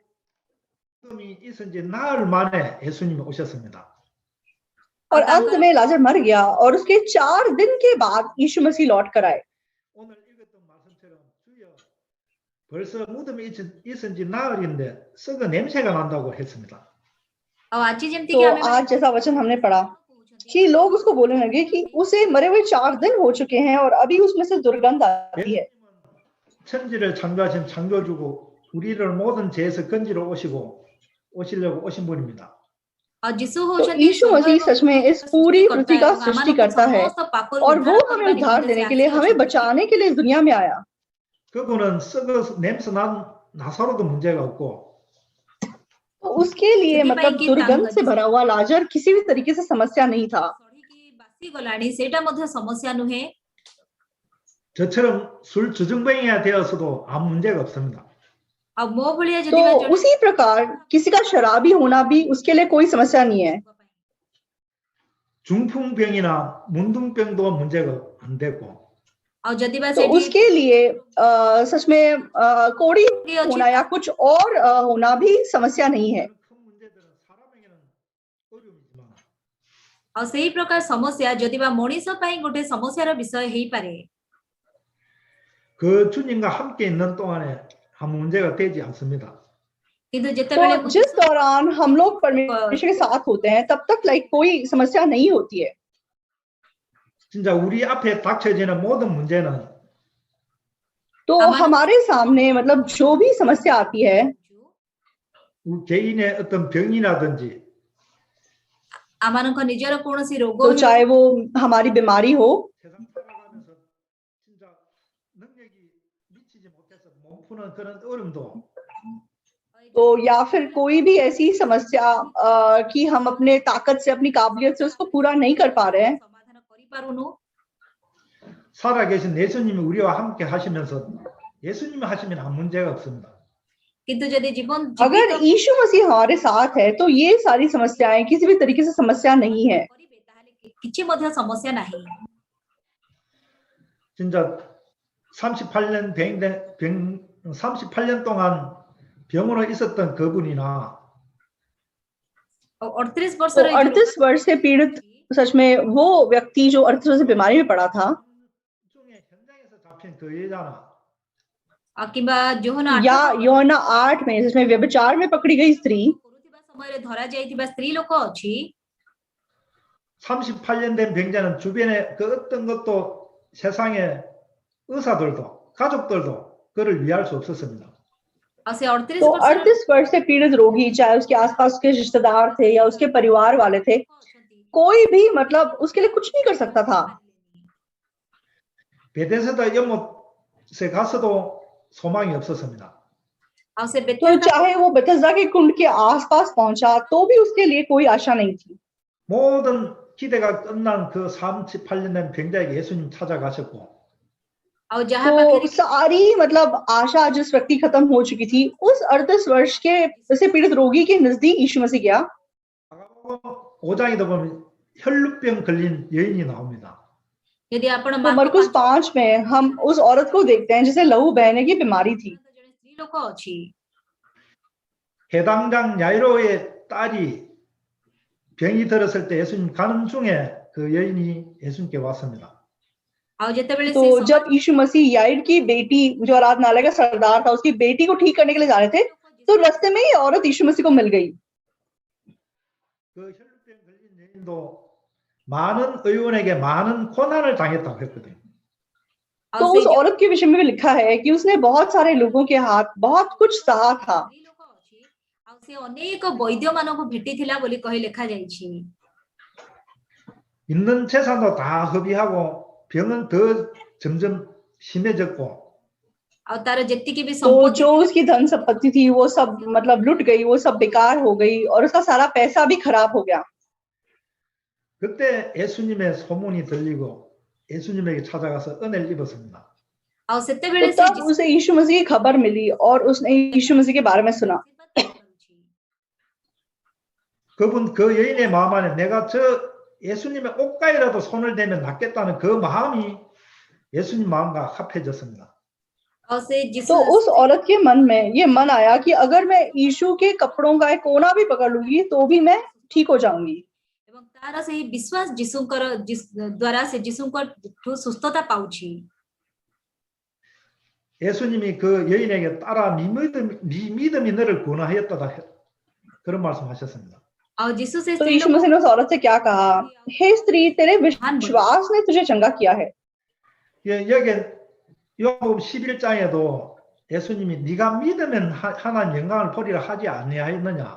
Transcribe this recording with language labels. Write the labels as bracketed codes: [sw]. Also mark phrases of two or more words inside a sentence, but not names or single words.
[ko] 믿음이 있은 지 나흘 만에 예수님이 오셨습니다. [hi] और अंत में लाजर मर गया और उसके 4 दिन के बाद यीशु मसीह लौट कर आए। [ko] 오늘 읽었던 말씀처럼 주여 벌써 무덤이 있은 지 나흘인데 썩은 냄새가 난다고 했습니다. [or] ଆଉ ଆଜି ଯେମିତି [hi] तो [or] କି ଆମେ [hi] आज जैसा वचन हमने पढ़ा कि लोग उसको बोलने लगे कि उसे मरे हुए 4 दिन हो चुके हैं और अभी उसमें से दुर्गंध आती है। [ko] 천지를 창조하신 창조주고 우리를 모든 죄에서 건지러 오시려고 오신 분입니다. [hi] और यीशु तो होचंती यीशु मसीह सच में इस पूरी पृथ्वी का सृष्टिकर्ता है और वो हमें उद्धार देने के लिए, हमें बचाने के लिए इस दुनिया में आया। [ko] 그분은 썩어서 냄새 난 나사로도 문제가 없고 [hi] तो उसके लिए मतलब दुर्गंध से भरा हुआ लाजर किसी भी तरीके से समस्या नहीं था। [or] ସଢିକି ବାସି ଗଲାଣି ସେଇଟା ମଧ୍ୟ ସମସ୍ୟା ନୁହେଁ। [ko] 저처럼 술 주정뱅이가 되어서도 아무 문제가 없습니다. [or] ଆଉ ମୋ ଭଳିଆ [hi] तो [or] ଯଦି ବା [hi] उसी प्रकार किसी का शराबी होना भी उसके लिए कोई समस्या नहीं है। [ko] 중풍병이나 문둥병도 문제가 안 되고 [or] ଆଉ ଯଦି ବା [hi] तो [or] ସେଠି [hi] उसके लिए सच में कोड़ी होना या कुछ और होना भी समस्या नहीं है। [ko] 큰 문제들은 사람에게는 어려움이지만 [or] ଆଉ ସେଇ ପ୍ରକାର ସମସ୍ୟା ଯଦି ବା ମଣିଷ ପାଇଁ ଗୋଟେ ସମସ୍ୟାର ବିଷୟ ହେଇପାରେ, [ko] 그 주님과 함께 있는 동안에 아무 문제가 되지 않습니다. [or] କିନ୍ତୁ [hi] तो [or] ଯେତେବେଳେ [hi] जिस दौरान हम लोग परमेश्वर के साथ होते हैं तब तक लाइक कोई समस्या नहीं होती है। [ko] 진짜 우리 앞에 닥쳐지는 모든 문제는 [hi] तो हमारे सामने मतलब जो भी समस्या आती है, [ko] 우리 개인의 어떤 병이라든지 [or] ଆମମାନଙ୍କ ନିଜର କୌଣସି ରୋଗ [hi] तो चाहे वो हमारी बीमारी हो [ko] 세상 살아가면서 진짜 능력이 미치지 못해서 못 푸는 그런 어려움도 [hi] तो या फिर कोई भी ऐसी समस्या कि हम अपने ताकत से, अपनी काबिलियत से उसको पूरा नहीं कर पा रहे हैं, [or] ସମାଧାନ କରିପାରୁନୁ, [ko] 살아계신 예수님이 우리와 함께 하시면서 예수님이 하시면 아무 문제가 없습니다. [or] କିନ୍ତୁ ଯଦି ଜୀବନ [hi] अगर यीशु मसीह हमारे साथ है तो ये सारी समस्याएं किसी भी तरीके से समस्या नहीं है। [or] କରିବେ ତାହେଲେ କିଛି ମଧ୍ୟ ସମସ୍ୟା ନାହିଁ। [ko] 진짜 38년 동안 병으로 있었던 그분이나 [or] ଆଉ 38 [hi] तो [or] ବର୍ଷର [hi] 38 वर्ष से पीड़ित सच में वो व्यक्ति जो 38 वर्ष से बीमारी में पड़ा था, [ko] 중에 현장에서 잡힌 그 여자나 [or] ଆଉ କିମ୍ବା ଯୋହନ [hi] या यूहन्ना 8 में जिसमें व्यभिचार में पकड़ी गई स्त्री, [or] କରୁଥିବା ସମୟରେ ଧରା ଯାଇଥିବା ସ୍ତ୍ରୀ ଲୋକ ଅଛି, [ko] 38년 된 병자는 주변에 그 어떤 것도 세상에 의사들도 가족들도 그를 위할 수 없었습니다. [or] ଆଉ ସେ 38 [hi] तो [or] ବର୍ଷର [hi] 38 वर्ष से पीड़ित रोगी, चाहे उसके आसपास के रिश्तेदार थे या उसके परिवार वाले थे, कोई भी मतलब उसके लिए कुछ नहीं कर सकता था। [ko] 베데스다 연못에 가서도 소망이 없었습니다. [or] ଆଉ ସେ [hi] तो बेथेस्दा चाहे वो बेथesदा के कुंड के आसपास पहुंचा तो भी उसके लिए कोई आशा नहीं थी। [ko] 모든 기대가 끝난 그 38년 된 병자에게 예수님 찾아가셨고 [or] ଆଉ ଯାହା [hi] तो [or] ପାଖରେ [hi] सारी मतलब आशा जिस व्यक्ति खत्म हो चुकी थी, उस 38 वर्ष के से पीड़ित रोगी के नजदीक यीशु मसीह गया। [ko] 5장에도 보면 혈루병 걸린 여인이 ना옵니다. [or] ଯଦି ଆପଣ [hi] तो मरकुस 5 में हम उस औरत को देखते हैं जिसे लहू बहने की बीमारी थी। [or] ଜଣେ ସ୍ତ୍ରୀ ଲୋକ ଅଛି, [ko] 해당장 야이로의 딸이 병이 들었을 때 예수님 가는 중에 그 여인이 예수님께 왔습니다. [or] ଆଉ ଯେତେବେଳେ [hi] तो [or] ସେ [hi] जब यीशु मसीह याइर की बेटी जो आराधनालय का सरदार था, उसकी बेटी को ठीक करने के लिए जा रहे थे, तो रास्ते में ही औरत यीशु मसीह को मिल गई। [ko] 그 혈루병 걸린 여인도 많은 의원에게 많은 고난을 당했다고 했거든요. [or] ଆଉ [hi] तो [or] ସେଇ [hi] उस [or] ଯୋଉ [hi] औरत के विषय में भी लिखा है कि उसने बहुत सारे लोगों के हाथ बहुत कुछ सहा था। [or] ସ୍ତ୍ରୀ ଲୋକ ଅଛି ଆଉ ସେ ଅନେକ ବୈଦ୍ୟ ମାନଙ୍କୁ ଭେଟିଥିଲା ବୋଲି କହି ଲେଖାଯାଇଛି। [ko] 있는 재산도 다 허비하고 병은 더 점점 심해졌고 [or] ଆଉ ତାର ଯେତିକି ବି [hi] तो [or] ସମ୍ପତ୍ତି [hi] जो उसकी धन संपत्ति थी वो सब मतलब लुट गई, वो सब बेकार हो गई और उसका सारा पैसा भी खराब हो गया। [ko] 그때 예수님의 소문이 들리고 예수님에게 찾아가서 은혜를 입었습니다. [or] ଆଉ [hi] तो [or] ସେତେବେଳେ ସେ [hi] तब उसे यीशु मसीह की खबर मिली और उसने यीशु मसीह के बारे में सुना। [or] ଆଶୀର୍ବାଦ ପାଇପାରୁଛି। [ko] 그분 그 여인의 마음 안에 내가 저 예수님의 옷가에라도 손을 대면 낫겠다는 그 마음이 예수님 마음과 합해졌습니다. [hi] और से तो उस औरत के मन में ये मन आया कि अगर मैं यीशु के कपड़ों का एक कोना भी पकड़ लूंगी तो भी मैं ठीक हो जाऊंगी। [or] ଏବଂ ତାର ସେହି ବିଶ୍ୱାସ ଯୀଶୁଙ୍କର ଦ୍ୱାରା ସେ ଯୀଶୁଙ୍କଠୁ ସୁସ୍ଥତା ପାଉଛି। [ko] 예수님이 그 여인에게 따라 믿음이 너를 구원하였다 그런 말씀하셨습니다. [hi] और यीशु से तो स्त्री यीशु लोगों मसीह ने उस औरत से क्या कहा, हे स्त्री तेरे विश्वास ने तुझे चंगा किया है। [ko] 여기 요한복음 11장에도 예수님이 네가 믿으면 하나님 영광을 보리라 하지 아니하였느냐.